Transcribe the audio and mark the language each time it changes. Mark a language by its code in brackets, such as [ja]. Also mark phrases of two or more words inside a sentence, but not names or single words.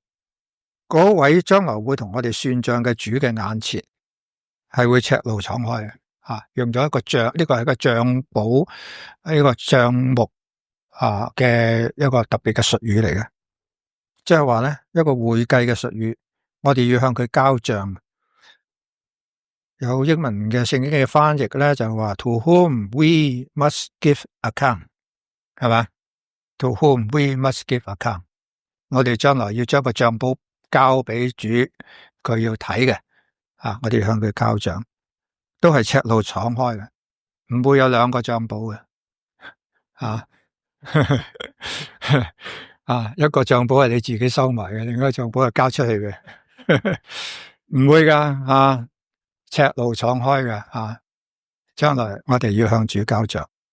[yue] 嗰位將來會同我哋算賬嘅主嘅眼前係會赤露敞開嘅用咗一個賬，呢個係一個賬簿，呢個賬目嘅一個特別嘅術語嚟嘅，即係話咧一個會計嘅術語，我哋要向佢交賬。有英文嘅聖經嘅翻譯咧，就話 [en] To whom we must give account， [yue] 係嘛 [en] ？To whom we must give account， [yue] 我哋將來要將個賬簿交俾主，佢要睇嘅我哋要向佢交賬，都係赤露敞開嘅，唔會有兩個賬簿嘅一個賬簿係你自己收埋嘅，另一個賬簿係交出去嘅，唔會噶赤露敞開嘅將來我哋要向主交賬。